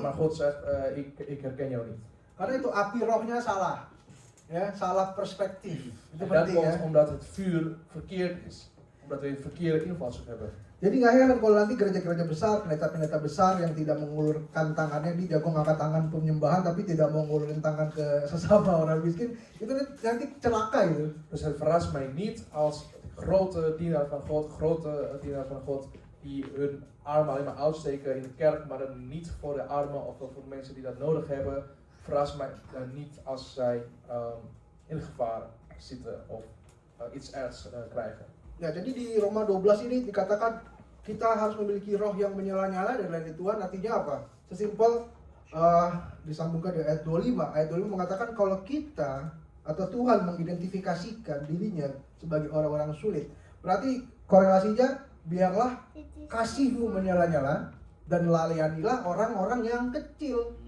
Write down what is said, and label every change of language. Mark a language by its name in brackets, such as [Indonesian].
[Dutch] Maar God zegt, ik herken jou niet. [Indonesian] karena itu api rohnya salah. Ya, salah perspektif. Itu [Dutch] En dat [Indonesian] penting ya. [Dutch] komt omdat het vuur verkeerd is. Omdat we een verkeerde invalshoek hebben. [Indonesian] Jadi nggak heran kalau nanti gereja-gereja besar, pendeta-pendeta besar yang tidak mengulurkan tangannya, dia jago ngangkat tangan penyembahan tapi tidak mau ngulurin tangan ke sesama orang miskin, itu nanti celaka itu. [Dutch] Dus het verrast mij niet als grote dienaar van God, die hun armen alleen maar uitsteken in de kerk, maar dan niet voor de armen of voor de mensen die dat nodig hebben. Verrast mij niet als zij in gevaar zitten of iets ergs krijgen. [Indonesian] Ya, jadi di Roma 12 ini dikatakan kita harus memiliki roh yang menyala-nyala dan melayani Tuhan. Artinya apa? Sesimpel disambungkan dari ayat 25. Ayat 25 mengatakan kalau kita atau Tuhan mengidentifikasikan dirinya sebagai orang-orang sulit, berarti korelasinya biarlah kasihmu menyala-nyala dan layanilah orang-orang yang kecil,